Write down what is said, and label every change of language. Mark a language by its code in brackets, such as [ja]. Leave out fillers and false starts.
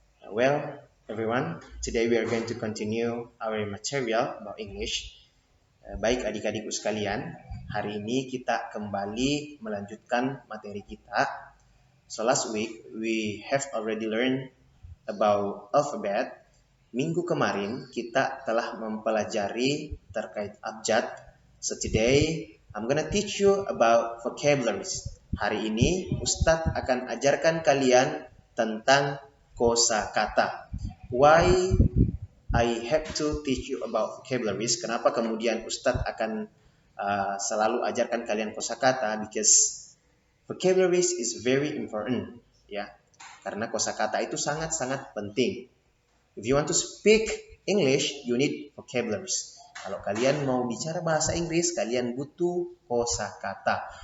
[en] Well, everyone, today we are going to continue our material about English. [id] Baik adik-adikku sekalian, hari ini kita kembali melanjutkan materi kita. [en] So last week we have already learned about alphabet. [id] Minggu kemarin kita telah mempelajari terkait abjad. [en] So today I'm gonna teach you about vocabularies. [id] Hari ini Ustadz akan ajarkan kalian tentang kosakata. [en] Why I have to teach you about vocabularies? [id] Kenapa kemudian Ustadz akan selalu ajarkan kalian kosakata? [en] Because vocabularies is very important, ya. [id] Karena kosakata itu sangat-sangat penting. [en] If you want to speak English, you need vocabularies. [id] Kalau kalian mau bicara bahasa Inggris, kalian butuh kosakata.